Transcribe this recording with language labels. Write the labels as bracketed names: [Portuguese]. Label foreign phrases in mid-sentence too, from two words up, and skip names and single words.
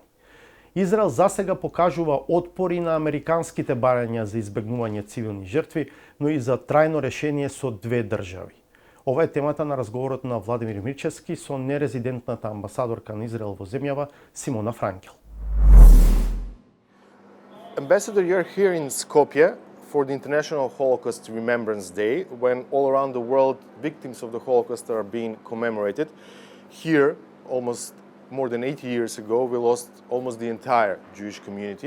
[Macedonian] Израел засега покажува отпори на американските барања за избегнување цивилни жртви, но и за трајно решение со две држави. Ова е темата на разговорот на Владимир Мирчевски со нерезидентната амбасадорка на Израел во земјава Симона Франкел. [English] Ambassador, you're here in Skopje for the International Holocaust Remembrance Day, when all around the world victims of the Holocaust are being commemorated. Here, almost more than 80 years ago, we lost almost the entire Jewish community.